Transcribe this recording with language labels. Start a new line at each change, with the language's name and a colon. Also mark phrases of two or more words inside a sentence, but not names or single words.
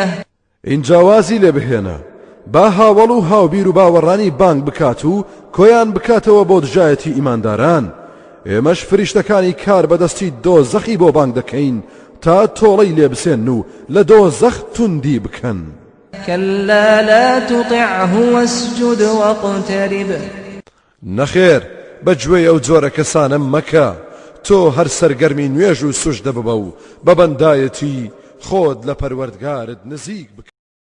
Central Kurdish: ئینجاوازی لێ بهێنە با هاوڵ و هاوبیر و باوەڕانی بانگ بکات و کۆیان بکاتەوە بۆ دژایەتی ئیمانداران ئێمەش فریشتەکانی کار بەدەستی دۆزەخی بۆ بانگ دەکەین تا تۆڵەی لێ بسێن و لە دۆزەخ توندی بکەن
Arabic: كلا لا تطعه واسجد واقترب
Central Kurdish: نەخێر بەگوێی ئەو جۆرە کەسانە مەکە تۆ هەر سەرگەرمی نوێژ و سوژدە ببە و بە بەندایەتی خۆت لە پەروەردگارت نزیک بکە